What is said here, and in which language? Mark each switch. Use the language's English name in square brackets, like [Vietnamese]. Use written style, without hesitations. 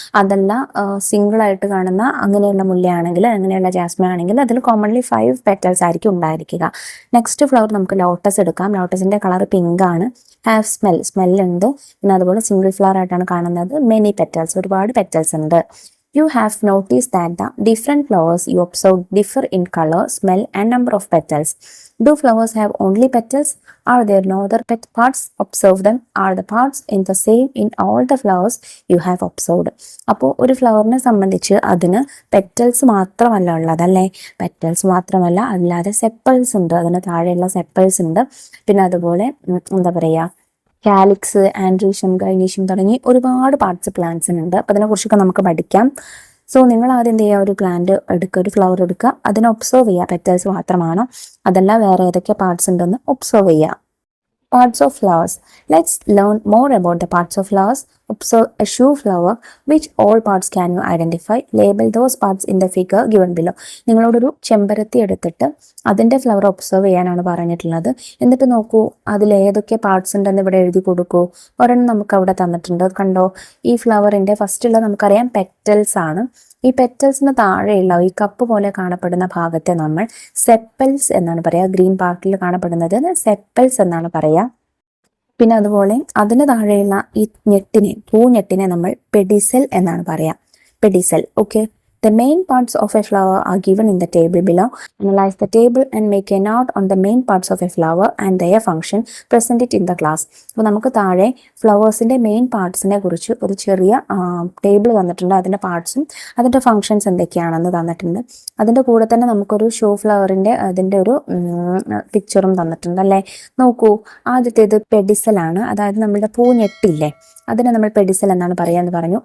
[Malayalam] അതല്ല സിംഗിളായിട്ട് കാണുന്ന അങ്ങനെയുള്ള മുല്ലയാണെങ്കിൽ, അങ്ങനെയുള്ള ജാസ്മിൻ ആണെങ്കിൽ അതിൽ കോമൺലി 5 പെറ്റൽസ് ആയിരിക്കും ഉണ്ടായിരിക്കുക. നെക്സ്റ്റ് ഫ്ലവർ നമുക്ക് ലോട്ടസ് എടുക്കാം. ലോട്ടസിൻ്റെ കളർ പിങ്ക് ആണ്, [English] have smell, [Malayalam] സ്മെല്ലുണ്ട്. പിന്നെ അതുപോലെ സിംഗിൾ ഫ്ലവർ ആയിട്ടാണ് കാണുന്നത്, [English] many petals, [Malayalam] ഒരുപാട് പെറ്റൽസ് ഉണ്ട്. [English] You have noticed that the different flowers you observe differ in color, smell and number of petals. Do flowers have only petals? Are there no other parts? Observe them. Are the parts in the same in all the flowers you have observed? [Malayalam] അപ്പോൾ ഒരു ഫ്ലവറിനെ സംബന്ധിച്ച് അതിന് petals മാത്രമല്ല ഉള്ളതല്ലേ, petals മാത്രമല്ല അല്ലാതെ sepals ഉണ്ട്, അതിന് താഴെയുള്ള സെപ്പൽസ് ഉണ്ട്. പിന്നെ അതുപോലെ എന്താ പറയുക, കാലിക്സ്, ആൻഡ്രീഷ്യം, ഗൈനീഷ്യം തുടങ്ങി ഒരുപാട് പാർട്സ് പ്ലാന്റ്സിനുണ്ട്. അപ്പോൾ അതിനെക്കുറിച്ചൊക്കെ നമുക്ക് പഠിക്കാം. സോ നിങ്ങൾ ആദ്യം എന്ത് ചെയ്യുക, ഒരു പ്ലാന്റ് എടുക്കുക, ഒരു ഫ്ലവർ എടുക്കുക, അതിനെ ഒബ്സർവ് ചെയ്യുക, പെറ്റൽസ് മാത്രമാണോ അതല്ല വേറെ ഏതൊക്കെ പാർട്സ് ഉണ്ടെന്ന് ഒബ്സർവ് ചെയ്യുക. [English] Parts of flowers. Let's learn more about the parts of flowers. Observe a shoe flower. Which all parts can you identify? Label those parts in the figure given below. [Malayalam] നിങ്ങളോടൊരു ചെമ്പരത്തി എടുത്തിട്ട് അതിൻ്റെ flower observe ചെയ്യാനാണ് പറഞ്ഞിട്ടുള്ളത്. എന്നിട്ട് നോക്കൂ അതിൽ ഏതൊക്കെ പാർട്സ് ഉണ്ടെന്ന് ഇവിടെ എഴുതി കൊടുക്കൂ. ഒരെണ്ണം നമുക്ക് അവിടെ തന്നിട്ടുണ്ട്, കണ്ടോ? ഈ ഫ്ലവറിൻ്റെ ഫസ്റ്റുള്ള നമുക്കറിയാം പെറ്റൽസ് ആണ്. ഈ പെറ്റൽസിന് താഴെയുള്ള ഈ കപ്പ് പോലെ കാണപ്പെടുന്ന ഭാഗത്തെ നമ്മൾ സെപ്പൽസ് എന്നാണ് പറയുക. ഗ്രീൻ പാർട്ടിൽ കാണപ്പെടുന്നത് സെപ്പൽസ് എന്നാണ് പറയുക. പിന്നെ അതുപോലെ അതിന് താഴെയുള്ള ഈ ഞെട്ടിനെ, പൂഞ്ഞെട്ടിനെ നമ്മൾ പെഡിസൽ എന്നാണ് പറയുക, pedicel. Okay, [English] The main parts of a flower are given in the table below. Analyze the table and make a note on the main parts of a flower and their function. Present it in the class. [Malayalam] അപ്പോൾ നമുക്ക് താഴെ ഫ്ലവേഴ്സിൻ്റെ main പാർട്സിനെ കുറിച്ച് ഒരു ചെറിയ table തന്നിട്ടുണ്ട്. അതിൻ്റെ പാർട്സും അതിൻ്റെ functions എന്തൊക്കെയാണെന്ന് തന്നിട്ടുണ്ട്. അതിൻ്റെ കൂടെ തന്നെ നമുക്കൊരു ഷോ ഫ്ലവറിൻ്റെ അതിൻ്റെ ഒരു പിക്ചറും തന്നിട്ടുണ്ട് അല്ലേ. നോക്കൂ, ആദ്യത്തേത് പെഡിസലാണ്. അതായത് നമ്മുടെ പൂഞ്ഞെട്ടില്ലേ, അതിനെ നമ്മൾ പെഡിസൽ എന്നാണ് പറയാന്ന് പറഞ്ഞു.